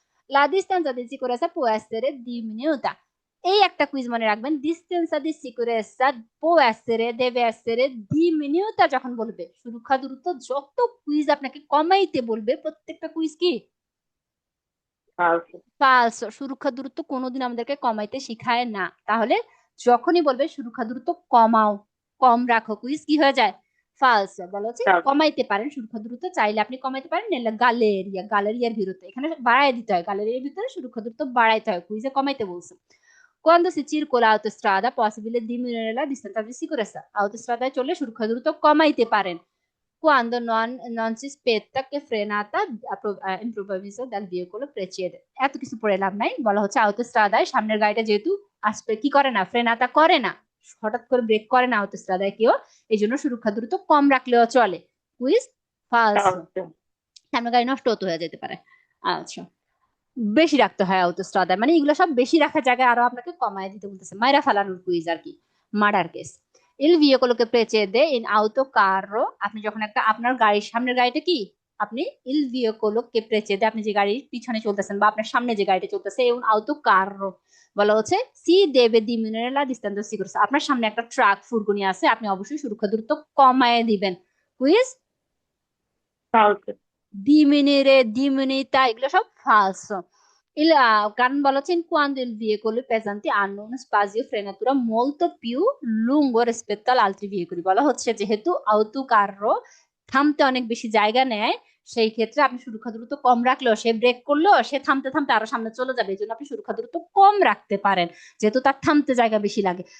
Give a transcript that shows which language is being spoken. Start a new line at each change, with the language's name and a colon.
Italian: La distanza di sicurezza può essere diminuita,
Bangla: এই একটা quiz মনে রাখবেন,
Italian: distanza di sicurezza può essere, deve essere diminuita
Bangla: যখন বলবে, সুরক্ষা দ্রুত যত কুইজ আপনাকে কমাইতে বলবে প্রত্যেকটা কুইজ কি ফালসো, সুরক্ষা দ্রুত কোনোদিন আমাদেরকে কমাইতে শিখায় না। তাহলে যখনই বলবে সুরক্ষা দ্রুত কমাও, কম রাখো, কুইজ কি হয়ে যায়? ফালসো। বলা হচ্ছে কমাইতে পারেন, সুরক্ষা দ্রুত চাইলে আপনি কমাইতে পারেন, গ্যালেরিয়ার ভিতরে, এখানে বাড়াই দিতে হয়, গ্যালেরিয়ার ভিতরে সুরক্ষা দ্রুত বাড়াইতে হয়, কুইজে কমাইতে বলছে।
Italian: Quando si circola autostrada possibile diminuire la distanza di sicurezza,
Bangla: autostradaয় চললে সুরক্ষা দ্রুত কমাইতে পারেন।
Italian: Quando non si aspetta che frenata improvvisa dal veicolo precede,
Bangla: এত কিছু পড়ে লাভ নাই, বলা হচ্ছে autostradaয় সামনের গাড়িটা যেহেতু আসবে কি করে না, ফ্রেনাতা করে না, হঠাৎ করে ব্রেক করে না autostradaয় কেউ, এই জন্য সুরক্ষা দ্রুত কম রাখলেও চলে। কুইজ ফালসো। সামনের গাড়ি নষ্ট হতে হয়ে যেতে পারে। আচ্ছা, বেশি রাখতে হয় autostrada, মানে এগুলো সব বেশি রাখার জায়গায় আরো আপনাকে কমায় দিতে বলতেছে, মাইরা ফালানোর কুইজ আর কি, মার্ডার কেস। ইল ভিয়েকোলোকে প্রেচেদে ইন আউটো কারো, আপনি যখন একটা আপনার গাড়ির সামনের গাড়িটা কি, আপনি ইল ভিয়েকোলোকে প্রেচেদে, আপনি যে গাড়ির পিছনে চলতেছেন বা আপনার সামনে যে গাড়িটা চলতেছে, এবং আউটো কারো বলা হচ্ছে সি দেবে দিমিনুরে লা distanza sicurezza, আপনার সামনে একটা ট্রাক ফুরগুনি আছে, আপনি অবশ্যই সুরক্ষা দূরত্ব কমায় দিবেন। কুইজ ফালতু।
Italian: diminuire, diminuita, এগুলো সব falso.
Bangla: কারণ বলা হচ্ছে
Italian: in quando il veicolo pesante hanno uno spazio frenatura molto più lungo rispetto agli altri veicoli,
Bangla: বলা হচ্ছে যেহেতু auto carro থামতে অনেক বেশি জায়গা নেয়, সেই ক্ষেত্রে আপনি সুরক্ষা দূরত্ব কম রাখলেও, সে ব্রেক করলো, সে থামতে থামতে আরো সামনে চলে যাবে, এই জন্য আপনি সুরক্ষা দূরত্ব কম রাখতে পারেন, যেহেতু তার থামতে জায়গা বেশি লাগে।